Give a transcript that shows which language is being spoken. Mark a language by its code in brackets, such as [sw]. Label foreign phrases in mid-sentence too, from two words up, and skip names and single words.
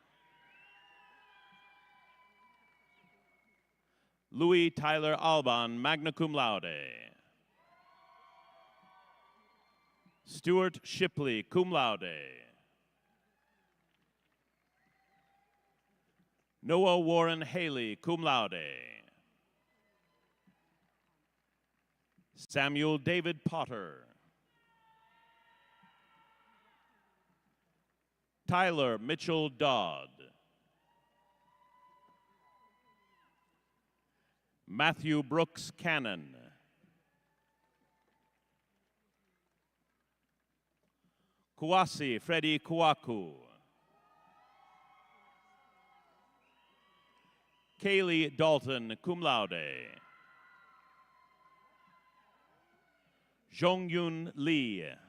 [en] Louis Tyler Alban, [la] magna cum laude. [en] Stuart Shipley, [la] cum laude. [en] Noah Warren Haley, [la] cum laude. [en] Samuel David Potter. Tyler Mitchell Dodd. Matthew Brooks Cannon. Kuasi Freddie Kuaku. Kaylee Dalton, [la] cum laude. [en] Zhongyun Lee.